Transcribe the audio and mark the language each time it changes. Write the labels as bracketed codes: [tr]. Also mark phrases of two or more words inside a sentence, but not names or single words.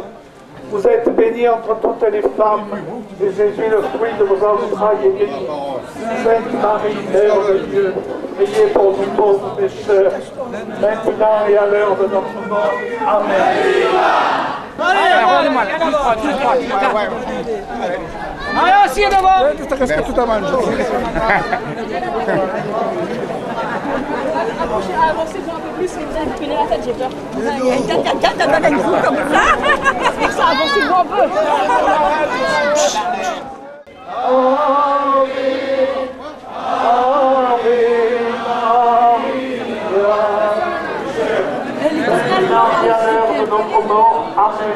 [fr] Vous êtes bénie entre toutes les femmes, et Jésus, le fruit de vos entrailles, est béni. Sainte Marie, Mère de Dieu, priez pour nous pauvres pécheurs, maintenant et à l'heure de notre mort. Amen. Allez, aussi devant! [it] Questa casca tutta mangia. [fr] Avancez-vous un peu plus, vous allez me la tête, j'ai peur. T'as donné une coup comme ça. C'est pour ça, avancez-vous un peu. Amen.